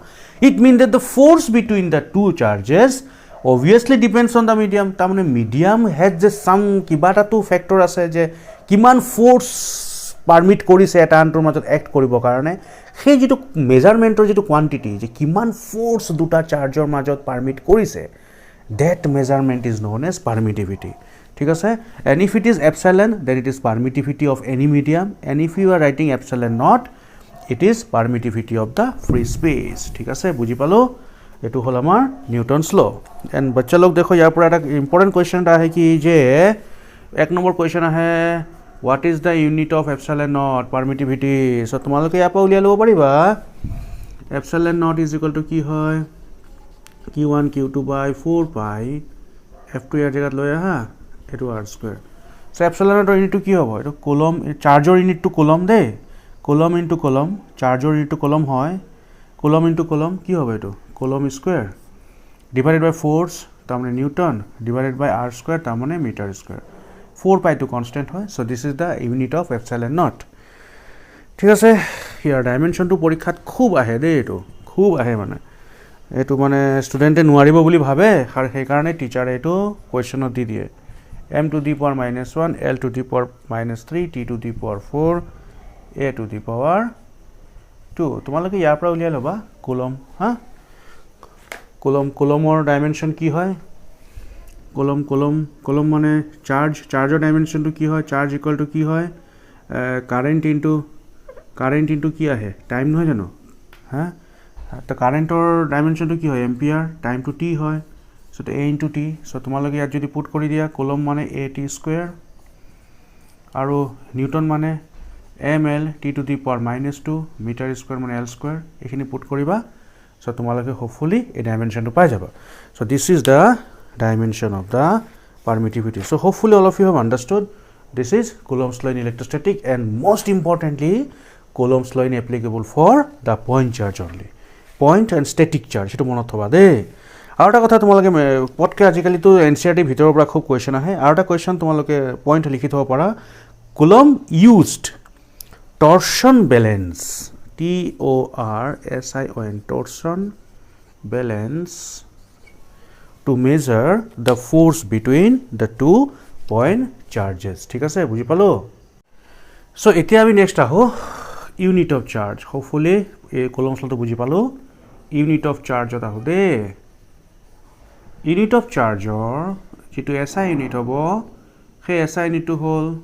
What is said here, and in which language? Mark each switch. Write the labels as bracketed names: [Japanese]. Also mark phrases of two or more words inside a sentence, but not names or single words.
[English] it means that the force between the two charges obviously depends on the medium. [Assamese] তাৰমানে [English] medium has [Assamese] যে চাম কিবা এটাতো ফেক্টৰ আছে যে কিমান ফ'ৰ্চ পাৰ্মিট কৰিছে এটা আনটোৰ মাজত এক্ট কৰিবৰ কাৰণে, সেই যিটো মেজাৰমেণ্টৰ যিটো কোৱান্টিটি, যে কিমান ফ'ৰ্চ দুটা চাৰ্জৰ মাজত পাৰ্মিট কৰিছে, [English] that measurement is known as permittivity. [Assamese] ঠিক আছে, [English] and if it is epsilon then it is permittivity of any medium, and if you are writing epsilon not, it is permittivity of the free space. [Assamese] ঠিক আছে, বুজি পালো? এইটো হ'ল আমাৰ নিউটনছ ল'। এণ্ড [Hindi] बच्चा लोग देखो, [Assamese] ইয়াৰ পৰা এটা [English] important question [Assamese] এটা আহে কি, যে 1 নম্বৰ কুৱেশ্যন আহে, [English] what is the unit of epsilon not permittivity? [Assamese] চ' তোমালোকে ইয়াৰ পৰা উলিয়াই ল'ব পাৰিবা, [English] epsilon not is equal to [Assamese] কি হয়, Q1 Q2 by 4 pi F2 ইয়াৰ জেগাত লৈ আহা, এইটো R স্কুৱেৰ। চ' এপছাইলনৰ ইউনিটটো কি হ'ব? এইটো কুলম, চাৰ্জৰ ইউনিটটো কুলম দেই, কুলম ইনটু কুলম, চাৰ্জৰ ইউনিটটো কুলম হয়, কুলম ইনটু কুলম কি হ'ব? এইটো [English] coulomb square divided by force, [Assamese] তাৰমানে নিউটন, [English] divided by R square, [Assamese] তাৰমানে [English] metre square. [Assamese] 4 পাইটো কনষ্টেণ্ট হয়। [English] so this is the unit of epsilon not. [Assamese] ঠিক আছে, ইয়াৰ ডাইমেনশ্যনটো পৰীক্ষাত খুব আহে দেই, এইটো খুব আহে, মানে এইটো মানে ষ্টুডেণ্টে নোৱাৰিব বুলি ভাবে, আৰু সেইকাৰণে টিচাৰে এইটো কুৱেশ্যনত দি দিয়ে। [English] m to the power -1, l to the power -3, t to the power 4, a to the power 2। [Assamese] তোমালোকে ইয়াৰ পৰা উলিয়াই ল'বা কুলম। কুলমৰ ডাইমেনশ্যন কি হয়? কুলম মানে চাৰ্জৰ ডাইমেনশ্যনটো কি হয়? [English] charge equal to [Assamese] কি হয়? [English] current into [Assamese] কি আহে? টাইম নহয় জানো? তো কাৰেণ্টৰ ডাইমেনশ্যনটো কি হয়? এম্পিয়াৰ, টাইমটো টি হয়, চ' [English] A into T. [Assamese] চ' তোমালোকে ইয়াত যদি পুট কৰি দিয়া, কুলম মানে [English] A T square, [Assamese] আৰু নিউটন মানে ml [English] T to the power [Assamese] -2, [English] metre square [Assamese] মানে [English] L square, [Assamese] এইখিনি পুট কৰিবা। চ' তোমালোকে হোপফুলি এই ডাইমেনশ্যনটো পাই যাবা। [English] so this is the dimension of the permittivity. So hopefully all of you have understood this is Coulomb's law in electrostatic, and most importantly Coulomb's law in applicable for the point charge only, point and static charge. [Assamese] এইটো মনত থ'বা দেই আৰু এটা কথা তোমালোকে পটকে আজিকালি তো এনচিআৰটি ভিতৰৰ পৰা খুব কুৱেশ্যন আহে, আৰু এটা কুৱেশ্যন তোমালোকে পইণ্ট লিখি থ'ব পাৰা, [English] Coulomb used torsion balance, TORSION, torsion balance, to measure the force between the two point charges [Assamese] ঠিক আছে বুজি পালোঁ চ' এতিয়া আমি [English] নেক্সট আহোঁ unit of charge hopefully [Assamese] এই কলমছ লটো বুজি পালোঁ [English] unit of charge [Assamese] আহোঁ দেই [English] unit of charge যিটো SI unit [Assamese] হ'ব সেই [English] SI unit হ'ল